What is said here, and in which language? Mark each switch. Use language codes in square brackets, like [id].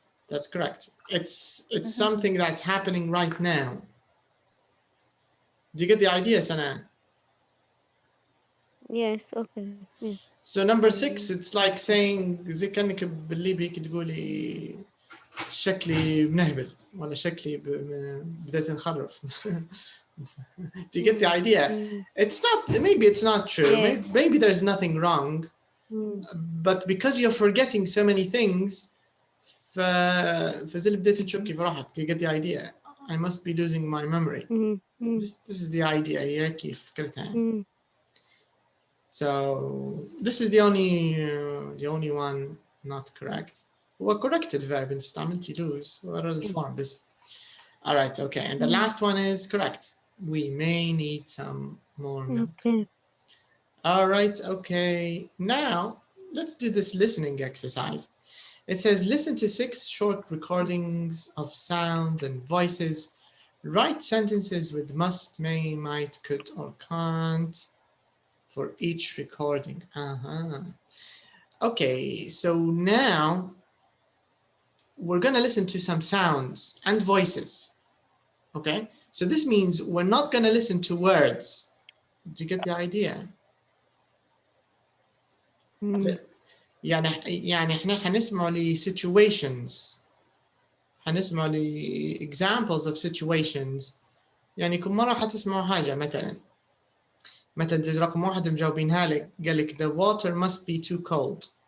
[en] That's correct. It's something that's happening right now. Do you get the idea, Sana? Yes, okay. So number 6, it's like saying [ar] زي كأنك بالليبي تقولي شكلي بنهبل ولا شكلي بدأت نخرف. [en] Do you get the idea? It's not, maybe it's not true. Yeah. Maybe there's nothing wrong. But because you're forgetting so many things, [ar] فزي اللي بديت تشكي في روحك. [en] Do you get the idea? I must be losing my memory. This is the idea. [ar] هي كيف فكرتها يعني. [en] So this is the only one not correct. [ar] هو correct الverb انت استعملتي lose ورا الفورم بس. [en] All right, okay. And the last one is correct. We may need some more milk. Okay. All right, okay. Now let's do this listening exercise. It says listen to 6 short recordings of sounds and voices. Write sentences with must, may, might, could, or can't for each recording. Okay, so now we're gonna listen to some sounds and voices. Okay, so this means we're not gonna listen to words. Do you get the idea? [ar] يعني احنا حنسمع ل situations. حنسمع ل [en] examples of situations. [ar] يعني كل مرة حتسمعوا حاجة مثلا زي رقم 1 مجاوبينها لك قال لك [en] the water must be too cold.